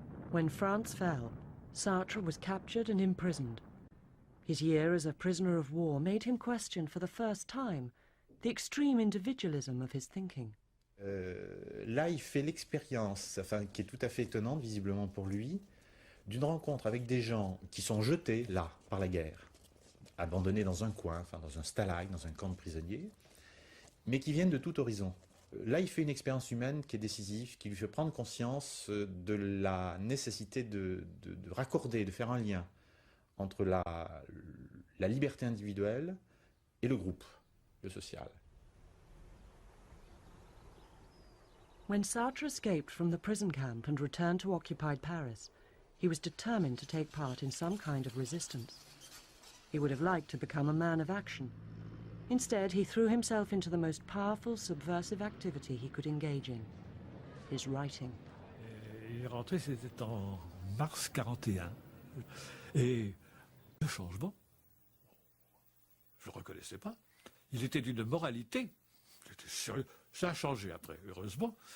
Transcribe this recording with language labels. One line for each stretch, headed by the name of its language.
English: When France fell, Sartre was captured and imprisoned. His year as a prisoner of war made him question for the first time the extreme individualism of his thinking.
French: Là, il fait l'expérience, enfin, qui est tout à fait étonnante, visiblement pour lui, d'une rencontre avec des gens qui sont jetés là par la guerre, abandonnés dans un coin, enfin dans un stalag, dans un camp de prisonniers, mais qui viennent de tout horizon. Là, il fait une expérience humaine qui est décisive, qui lui fait prendre conscience de la nécessité de raccorder, de faire un lien entre la liberté individuelle et le groupe, le social.
English: When Sartre escaped from the prison camp and returned to occupied Paris, he was determined to take part in some kind of resistance. He would have liked to become a man of action. Instead, he threw himself into the most powerful, subversive activity he could engage in, his writing.
French: Il est rentré, c'était en mars 41. Et le changement, je ne le reconnaissais pas. Il était d'une moralité. J'étais sérieux. Ça a changé après, heureusement.